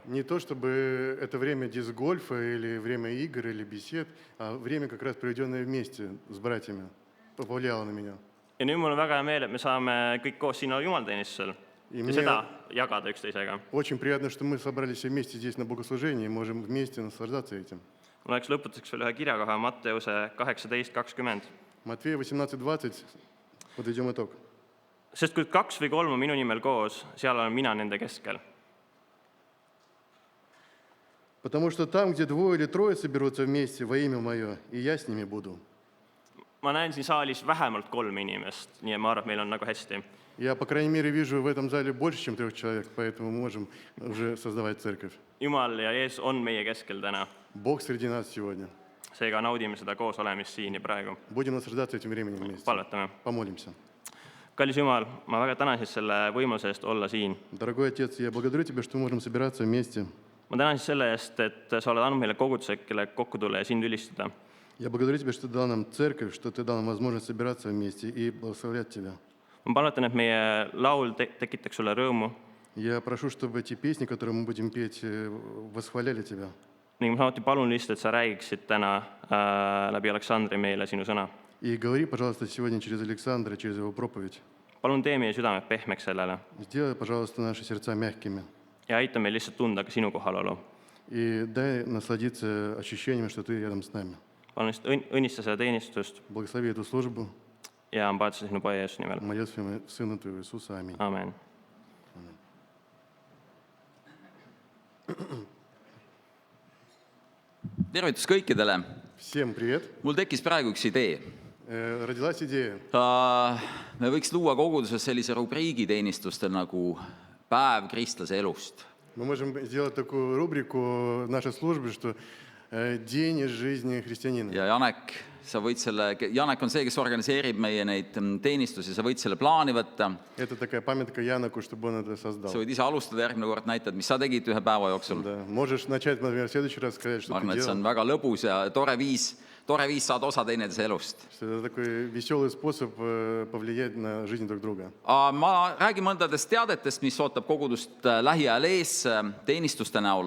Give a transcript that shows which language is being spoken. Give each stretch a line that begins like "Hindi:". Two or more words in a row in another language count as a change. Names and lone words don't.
Russian: Не то, чтобы это время диск-гольфа или время игр или бесед, а время как раз проведенное вместе с братьями повлияло на меня.
Estonian: Ja nüüd mul on väga hea meel, et me saame kõik koos siin olla jumalateenistusel ja seda jagada üksteisega.
Russian: Очень приятно, что мы собрались все вместе здесь на богослужении и можем вместе наслаждаться этим.
Estonian: Mul oleks lõputuseks veel ühe kirjakoha Matteuse 18:20.
Russian: Матфея 18:20, подведем итог.
Estonian: Sest kui 2 või 3 on minu nimel koos, seal olen mina nende keskel.
Russian: Потому что там, где 2 или 3 соберутся вместе во имя Мое, и я с ними буду.
Estonian: Ma näen siin saalis vähemalt 3 inimest, nii et ma arvan, et meil on nagu hästi.
Russian: Я, по крайней мере, вижу в этом зале больше, чем 3 человек, поэтому мы можем уже создавать церковь.
Estonian: Jumal ja Jeesus on meie keskel täna.
Russian: Бог среди нас сегодня.
Estonian: Seega naudime seda koos olemist siin ja praegu.
Russian: Будем наслаждаться этим временем вместе.
Estonian: Palvetame.
Russian: Помолимся.
Estonian: Kallis Jumal, ma väga tänan siis selle võimaluse eest olla siin.
Russian: Дорогой Отец, я благодарю Тебя, что мы можем собираться вместе.
Estonian: Ma tänan siis selle eest, et sa oled andnud meile koguduse, kelle kokku tulla ja sind ülistada.
Russian: Я благодарю Тебя, что Ты дал нам церковь, что Ты дал нам возможность собираться вместе и благословлять Тебя.
Estonian: Ma palvetan, et meie laul tekitaks sulle rõõmu.
Russian: Я прошу, чтобы эти песни, которые мы будем петь, восхваляли Тебя.
Estonian: Ning ma samuti palun lihtsalt, et sa räägiksid täna läbi Aleksandri meile sinu sõna.
Russian: И говори, пожалуйста, сегодня через Александра, через его проповедь.
Estonian: Palun tee meie südamed pehmeks sellele
Russian: Сделай, пожалуйста, наши сердца мягкими.
Estonian: ja aita meil lihtsalt tunda ka sinu kohalolu.
Russian: И дай насладиться ощущением, что Ты рядом с нами.
Estonian: Palun lihtsalt õnnista seda teenistust
Russian: Благослови эту службу.
Estonian: ja ma palusin sinu poja Jeesuse nimel.
Russian: Молюсь в Сына Твоего Иисуса. Аминь.
Estonian: Amen. Tervitus kõikidele.
Russian: Всем привет.
Estonian: Mul tekkis praegu üks idee.
Russian: Родилась идея.
Estonian: Me võiks luua koguduses sellise rubriigi teenistustel nagu päev kristlase elust.
Russian: Мы можем сделать такую рубрику в нашей службе, что «День из жизни христианина».
Estonian: Ja Janek, sa võid Janek on see, kes organiseerib meie neid teenistusi, sa võid selle plaani võtta.
Russian: Это такая памятка Яноку, чтобы он это создал.
Estonian: Sa võid ise alustada järgmine kord, näitad, mis sa tegid ühe päeva jooksul.
Russian: Да. Можешь начать, например, в следующий раз сказать, что
Estonian: Ma
Russian: ты
Estonian: arvan, et see on
Russian: делал.
Estonian: väga lõbus ja tore viis saada osa teineteise elust.
Russian: Что это такой веселый способ повлиять на жизнь друг друга.
Estonian: Ma räägin mõndadest teadetest, mis ootab kogudust lähiajal ees teenistuste näol.